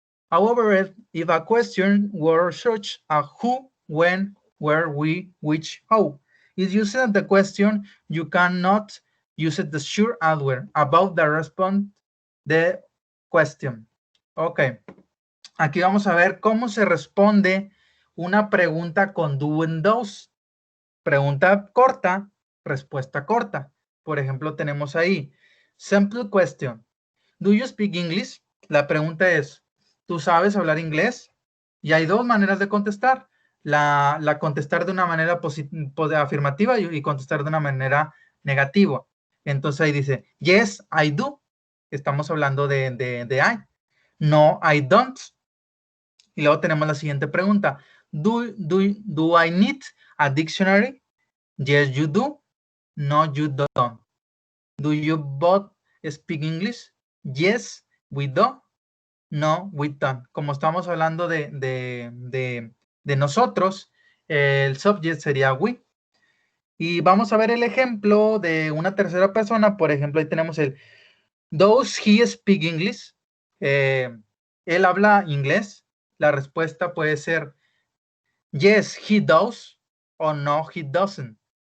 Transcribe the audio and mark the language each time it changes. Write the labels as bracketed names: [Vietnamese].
[English] However, if a question were such as who, when, where, we, which, how, is used in the question, you cannot use the short answer about the response the question. Ok. [Spanish] Aquí vamos a ver cómo se responde una pregunta con [English] do and those. [Spanish] Pregunta corta, respuesta corta. Por ejemplo, tenemos ahí, [English] simple question. Do you speak English? [Spanish] La pregunta es, ¿tú sabes hablar inglés? Y hay dos maneras de contestar. La contestar de una manera afirmativa y contestar de una manera negativa. Entonces ahí dice, [English] yes, I do. [Spanish] Estamos hablando de I. [English] No, I don't. [Spanish] Y luego tenemos la siguiente pregunta. [English] Do I need a dictionary? Yes, you do. No, you don't. Do you both speak English? Yes, we do. No, we don't. [Spanish] Como estamos hablando de nosotros, el subject sería we. Y vamos a ver el ejemplo de una tercera persona. Por ejemplo, ahí tenemos el [English] does he speak English? [Spanish] ¿Él habla inglés? La respuesta puede ser [English] yes, he does [Spanish] o [English] no, he doesn't.